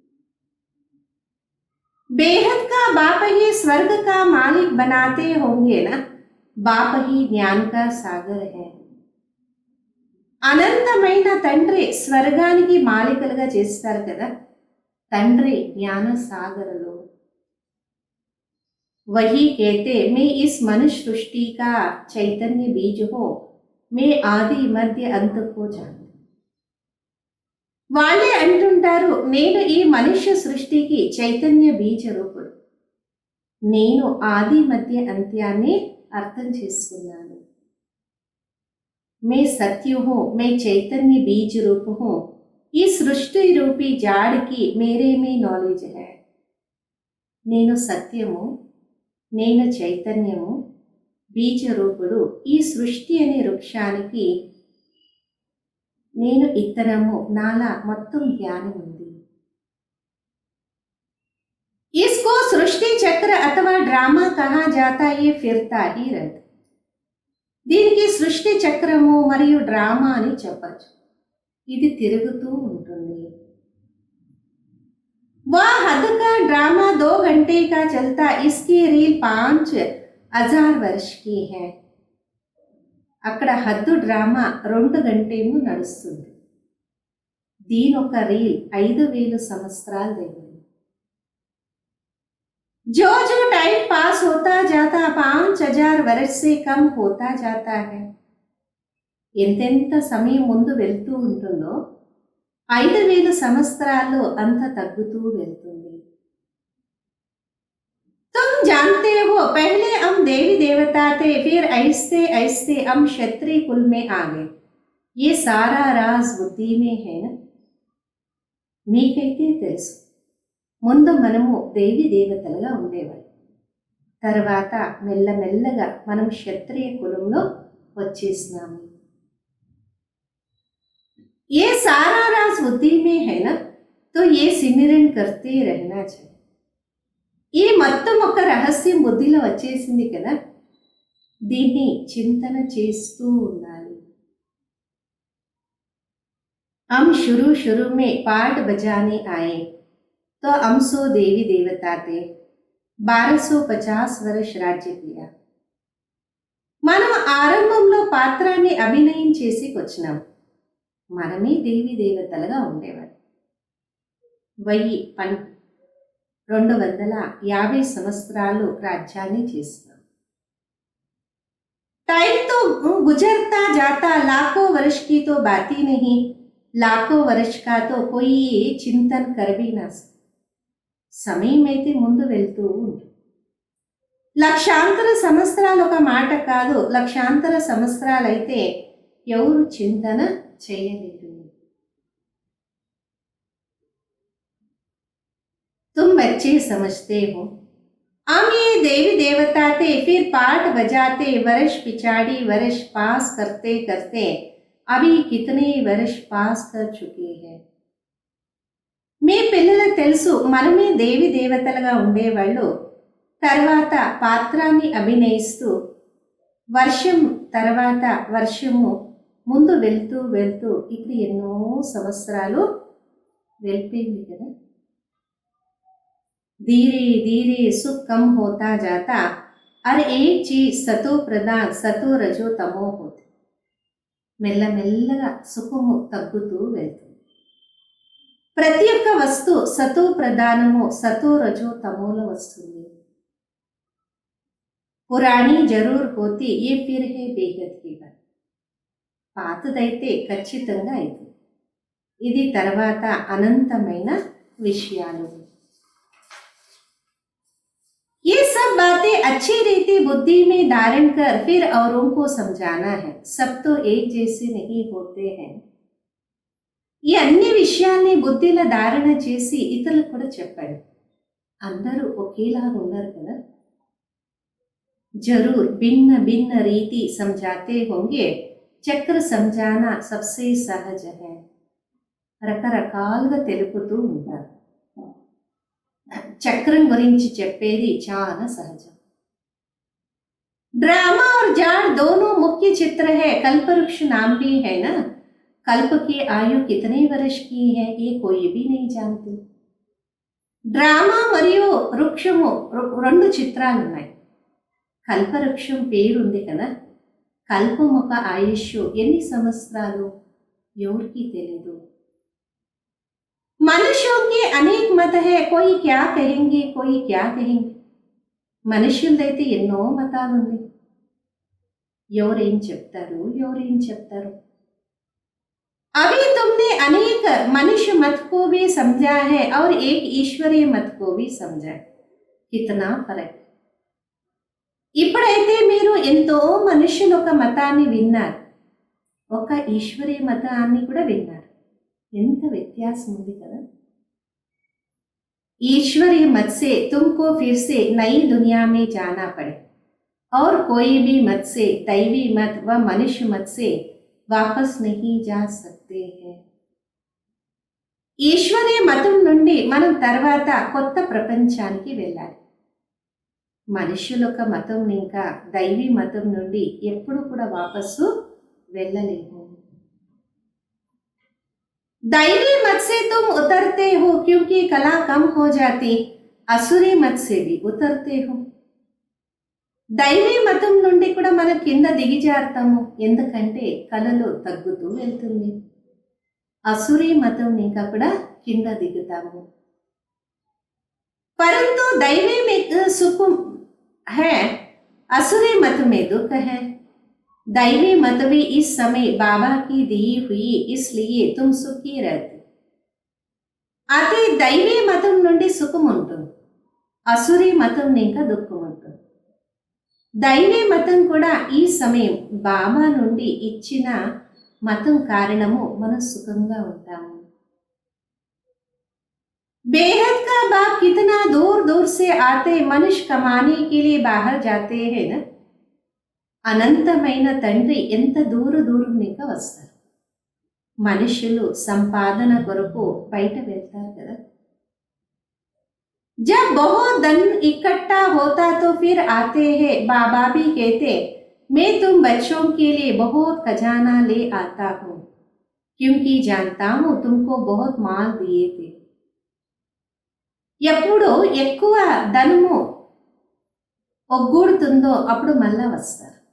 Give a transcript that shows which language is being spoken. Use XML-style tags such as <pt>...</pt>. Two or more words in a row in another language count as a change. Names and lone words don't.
<hi>बेहद का बाप ही स्वर्ग का मालिक बनाते होंगे ना, बाप ही ज्ञान का सागर है.</hi> <te>అనంతమైన తండ్రి స్వర్గానికి మాలికలుగా చేస్తారు కదా, తండ్రి జ్ఞాన సాగరలో.</te> <hi>वही कहते मैं इस मनुष्य सृष्टि का चैतन्य बीज हूँ, मैं आदि मध्य अंत को जानता.</hi> <te>వాళ్ళే అంటుంటారు, నేను ఈ మనుష్య సృష్టికి చైతన్య బీజ రూపుడు, నేను ఆది మధ్య అంత్యాన్ని అర్థం చేసుకున్నాను.</te> <hi>मैं सत्य हूँ, मैं चैतन्य बीज रूप हूँ, ई सृष्टि रूपी झाड़ की मेरे में नॉलेज है.</hi> <te>నేను సత్యము, నేను చైతన్యము, బీజరూపుడు, ఈ సృష్టి అనే వృక్షానికి నేను ఇత్తనము, నాలా మొత్తం జ్ఞానం ఉంది.</te> <hi>इसको सृष्टि चक्र अथवा ड्रामा कहा जाता, ये फिरता ही रहता.</hi> <te>దీనికి సృష్టి చక్రము మరియు డ్రామా అని చెప్పచ్చు, ఇది తిరుగుతూ ఉంటుంది.</te> <hi>वह हद का ड्रामा 2 घंटे का चलता, इसकी रील 5000 वर्ष की है.</hi> <te>అక్కడ హద్దు డ్రామా 2 గంటేమో నడుస్తుంది, దీని ఒక రీల్ 5000 సంవత్సరాలు దగ్గర.</te> <hi>जो जो टाइम पास होता जाता 5000 वर्ष से कम होता जाता है.</hi> <te>ఎంతెంత సమయం ముందు వెళ్తూ ఉంటుందో 5000 సంవత్సరాల్లో అంత తగ్గుతూ వెళ్తుంది.</te> <hi>तुम जानते हो पहले हम देवी देवता थे, फिर ऐसे ऐसे हम क्षत्रिय कुल में आ गए. ये सारा राज बुद्धि में है ना.</hi> <te>మీకైతే తెలుసు, ముందు మనము దేవి దేవతలుగా ఉండేవాళ్ళం, తర్వాత మెల్లమెల్లగా మనం క్షత్రియ కులంలో వచ్చేసినాము.</te> <hi>ये सारा राज बुद्धि में है ना, तो ये सिमरन करते रहना चाहिए.</hi> <te>ఈ మొత్తం ఒక రహస్యం బుద్ధిలో వచ్చేసింది కదా, దీన్ని చింతన చేస్తూ ఉండాలి.</te> <hi>हम शुरू में पाठ बजाने आए तो हमसो देवी देवता थे, 1250 वर्ष राज्य किया.</hi> <te>మనం ఆరంభంలో పాత్రాన్ని అభినయం చేసి వచ్చినాం, మనమే దేవీ దేవతలుగా ఉండేవారు. 250 సంవత్సరాలు రాజ్యాన్ని చేస్తున్నాం.</te> <hi>टाइम तो गुजरता जाता, लाखों वर्ष की तो बात ही नहीं, लाखों वर्ष का तो कोई చింతన్ कर भी ना सकता.</hi> <te>సమయం అయితే ముందు వెళ్తూ ఉంటుంది. లక్షాంతర సంవత్సరాలు ఒక మాట కాదు, లక్షాంతర సంవత్సరాలైతే ఎవరు చింతన చేయలేరు.</te> <hi>तुम बच्चे समझते हो, हम ये देवी देवता थे, फिर पाठ बजाते वर्ष पिछाड़ी वर्ष पास करते करते अभी कितने वर्ष पास कर चुके हैं.</hi> <te>మీ పిల్లలకు తెలుసు, మనమే దేవి దేవతలుగా ఉండేవాళ్ళు. తర్వాత పాత్రాన్ని అభినయిస్తూ వర్షం తర్వాత వర్షము ముందు వెళ్తూ వెళ్తూ ఇప్పుడు ఎన్నో సంవత్సరాలు వెళ్ళిపోయింది కదా.</te> <hi>धीरे धीरे सुख कम होता जाता, हर एक चीज सतो प्रधान सतो रजो तमो होती.</hi> <te>మెల్లమెల్లగా సుఖము తగ్గుతూ వెళ్తుంది. ప్రతి ఒక్క వస్తువు సతో ప్రధానము సతో రజో తమోలో వస్తుంది.</te> <hi>पुरानी जरूर होती ये फिर है बेहद की बात.</hi> <te>పాతదైతే ఖచ్చితంగా అవుతుంది, ఇది తర్వాత అనంతమైన విషయాలు.</te> <hi>ये सब बातें अच्छी रीति बुद्धि में धारण कर फिर औरों को समझाना है. सब तो एक जैसे नहीं होते हैं.</hi> <te>ఈ అన్ని విషయాల్ని బుద్ధిలో ధారణ చేసి ఇతరులకు కూడా చెప్పండి. అందరూ ఒకేలా ఉన్నారు కదా.</te> <hi>जरूर भिन्न भिन्न रीति समझाते होंगे, చక్ర समझाना सबसे सहज है.</hi> <te>రకరకాలుగా తెలుపుతూ ఉంటారు. చక్రం గురించి చెప్పేది చాలా సహజం.</te> <hi>ड्रामा और जाड़ दोनों मुख्य चित्र है. कल्पवृक्ष नाम भी है ना. कल्प की आयु कितने वर्ष की है ये कोई भी नहीं जानते.</hi> <te>డ్రామా మరియు వృక్షము రెండు చిత్రాలు ఉన్నాయి. కల్పవృక్షం పేరుంది కదా. కల్పం ఒక ఆయుష్ ఎన్ని సంవత్సరాలు ఎవరికి తెలీదు.</te> <hi>మనుషుల के अनेक मत है, कोई क्या कहेंगे कोई क्या कहेंगे.</hi> <te>మనుషులదైతే ఎన్నో మతాలు ఉంది. ఎవరేం చెప్తారు ఎవరేం చెప్తారు.</te> <hi>अभी तुमने अनेक मनुष्य मत को भी समझा है और एक ईश्वरीय मत को भी समझा. कितना फर्क.</hi> <te>ఇప్పుడైతే మీరు ఎంతో మనుషుల ఒక మతాన్ని విన్నారు, ఒక ఈశ్వరీయ మతాన్ని కూడా విన్నారు. ఎంత వ్యత్యాసం ఉంది కదా.</te> <hi>ईश्वरीय मत से तुमको फिर से नई दुनिया में जाना पड़े और कोई भी मत से दैवी मत व मनुष्य मत से वापस नहीं जा सकते हैं.</hi> <te>ఈశ్వరీయ మతం నుండి మనం తర్వాత కొత్త ప్రపంచానికి వెళ్ళాలి. మనుషుల ఒక మతం ఇంకా దైవీ మతం నుండి ఎప్పుడు కూడా వాపసు వెళ్ళలేము.</te> <hi>दैवी मत से तुम उतरते हो क्योंकि कला कम हो जाती, असुरी मत से भी उतरते हो.</hi> <te>దైవీ మతం నుండి కూడా మనం కింద దిగిజారుతాము, ఎందుకంటే కళలు తగ్గుతూ వెళ్తుంది. అసురీ మతం ఇంకా కూడా కింద దిగుతాము.</te> <hi>परंतु दैवी में सुख है, असुरी मत में दुख है. दैवी मत भी इस समय बाबा की दी हुई, इसलिए तुम सुखी रहते.</hi> <te>అయితే దైవీ మతం నుండి సుఖం ఉంటుంది, అసురీ మతం ఇంకా దుఃఖం ఉంటుంది. దైవీ మతం కూడా ఈ సమయం బాబా నుండి ఇచ్చిన మతం కారణము మనం సుఖంగా ఉంటాము.</te> <hi>बेहद का बाप कितना दूर दूर से आते, मनुष्य कमाने के लिए बाहर जाते हैं ना.</hi> <te>అనంతమైన తండ్రి ఎంత దూర దూరం ఇంకా వస్తారు. మనుషులు సంపాదన కొరకు బయట వెళ్తారు కదా.</te> <hi>जब बहुत धन इकट्ठा होता तो फिर आते हैं. बाबा भी कहते मैं तुम बच्चों के लिए बहुत खजाना ले आता हूँ क्योंकि जानता हूँ तुमको बहुत माल दिए थे.</hi> <te>ఎప్పుడు ఎక్కువ ధనము ఒగ్గూడుతుందో అప్పుడు మళ్ళా వస్తారు.</te>